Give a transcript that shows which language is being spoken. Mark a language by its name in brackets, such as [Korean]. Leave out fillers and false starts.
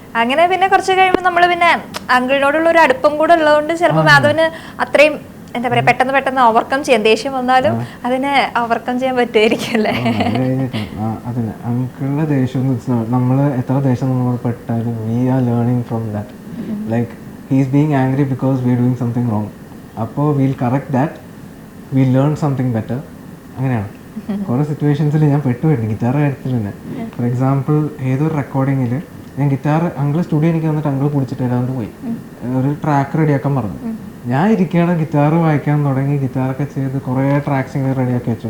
[Malayalam] അങ്ങനെ പിന്നെ കുറച്ച് കഴിയുമ്പോൾ നമ്മൾ പിന്നെ അങ്കിളിനോടുള്ള ഒരു അടുപ്പം കൂടെ ഉള്ളതുകൊണ്ട് ചിലപ്പോൾ മാധവന് അത്രയും എന്താ പറയാ പെട്ടെന്ന് ഓവർകം ചെയ്യാം. ദേഷ്യം വന്നാലും അതിനെ ഓവർകം ചെയ്യാൻ പറ്റുമായിരിക്കും അല്ലേ? അതിന് അങ്കിളുടെ ദേഷ്യം നമ്മള് എത്ര ദേഷ്യം നമ്മൾ പെട്ടാലും [English] We are learning from that. Like he is being angry because we are doing something wrong. അപ്പോൾ we'll correct that, we'll learn something better. [Malayalam] അങ്ങനെയാണ് കുറേ സിറ്റുവേഷൻസിൽ ഞാൻ പെട്ടുപോയിട്ടുണ്ട് ഗിറ്റാർ കാര്യത്തിൽ തന്നെ. [English] for example [Malayalam] ഏതൊരു റെക്കോർഡിങ്ങിൽ ഞാൻ ഗിറ്റാർ അങ്കിൾ സ്റ്റുഡിയോ എനിക്ക് വന്നിട്ട് അങ്കിൾ പിടിച്ചിട്ട് ഏതാണ്ട് പോയി ഒരു ട്രാക്ക് റെഡിയാക്കാൻ പറഞ്ഞു. ഞാൻ ഇരിക്കുകയാണ് ഗിറ്റാർ വായിക്കാൻ തുടങ്ങി, ഗിറ്റാറൊക്കെ ചെയ്ത് കുറേ ട്രാക്സ് ഇങ്ങനെ റെഡിയാക്കി വെച്ചു.